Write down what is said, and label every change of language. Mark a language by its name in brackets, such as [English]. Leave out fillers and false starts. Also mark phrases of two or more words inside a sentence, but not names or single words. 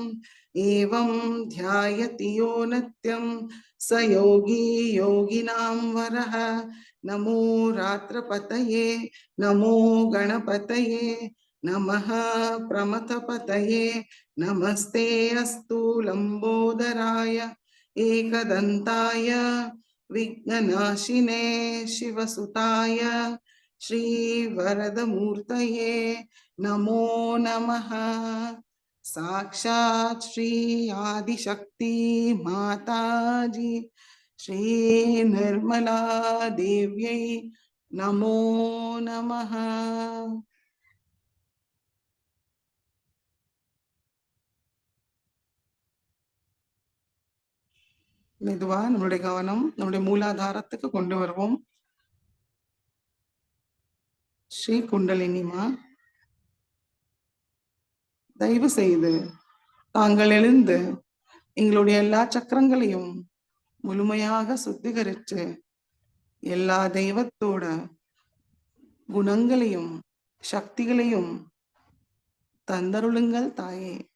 [Sanskrit] एवं ध्यायति यो नित्यं स योगी योगिनां वरः नमो रात्रपतये नमो गणपतये नमः प्रमथपतये नमस्ते अस्तु लम्बोदराय एकदन्ताय विघ्ननाशिने शिवसुताय श्री वरदमूर्तये नमो नमः साक्षात् श्री आदिशक्ति माताजी श्री निर्मला देव्यै नमो नमः. [Tamil] மெதுவா நம்மளுடைய கவனம் நம்முடைய மூலாதாரத்துக்கு கொண்டு வருவோம். ஸ்ரீ குண்டலினிமா, தயவு செய்து தாங்கள் எழுந்து எங்களுடைய எல்லா சக்கரங்களையும் முழுமையாக சுத்திகரித்து எல்லா தெய்வத்தோட குணங்களையும் சக்திகளையும் தந்தருளுங்கள் தாயே.